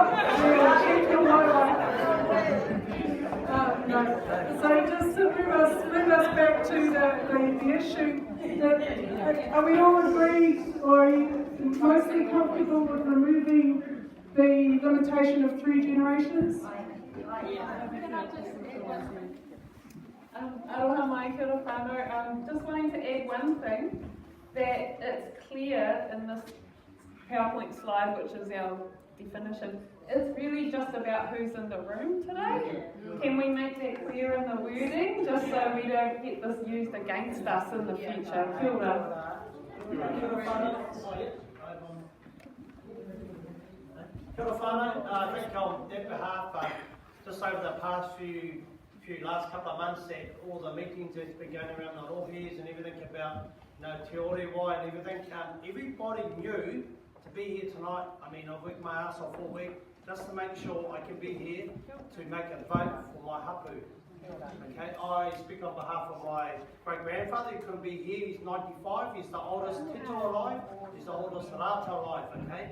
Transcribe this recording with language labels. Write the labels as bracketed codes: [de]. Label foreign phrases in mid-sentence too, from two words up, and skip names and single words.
[en] We'll check your mobile. No. So just to move us back to the issue Are we all agreed, or are you mostly comfortable with removing the limitation of 3 generations? [mi] Aloha mai, kia ora whānau. [en] Just wanting to add one thing, that it's clear in this PowerPoint slide, which is our definition, it's really just about who's in the room today. Can we make that clear in the wording, just so we don't get this used against us in the future? [mi] Kia ora. Kia ora whānau. [en] I think on that behalf, just over the past few last couple of months, that all the meetings that's been going around the rohes and everything about [mi] te ore wai [en] and everything, everybody knew to be here tonight. I mean, I've worked my ass off all week just to make sure I can be here to make a vote for my hapū. Okay, I speak on behalf of my great-grandfather who couldn't be here. He's 95, he's the oldest tito alive, he's the oldest rata alive, okay?